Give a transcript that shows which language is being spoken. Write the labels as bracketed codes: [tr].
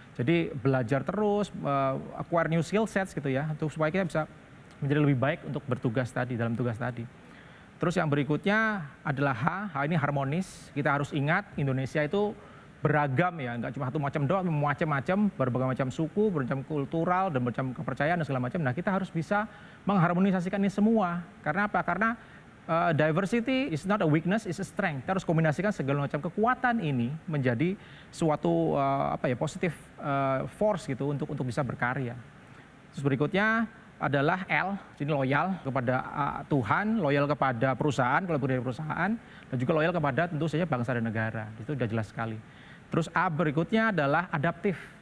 [id] Jadi belajar terus, [en] acquire new skill sets [id] gitu ya, untuk supaya kita bisa menjadi lebih baik untuk bertugas tadi, dalam tugas tadi. Terus yang berikutnya adalah H ini harmonis. Kita harus ingat Indonesia itu beragam ya, nggak cuma satu macam doang, macam-macam, berbagai macam suku, bermacam kultural, dan macam kepercayaan dan segala macam. Nah, kita harus bisa mengharmonisasikan ini semua. Karena apa? Karena [en] diversity is not a weakness, is a strength. [id] Kita harus kombinasikan segala macam kekuatan ini menjadi suatu [en] positive force [id] gitu untuk bisa berkarya. Terus berikutnya adalah L, ini loyal kepada Tuhan, loyal kepada perusahaan, kalau dari perusahaan, dan juga loyal kepada tentu saja bangsa dan negara. Itu sudah jelas sekali. Terus A berikutnya adalah adaptif.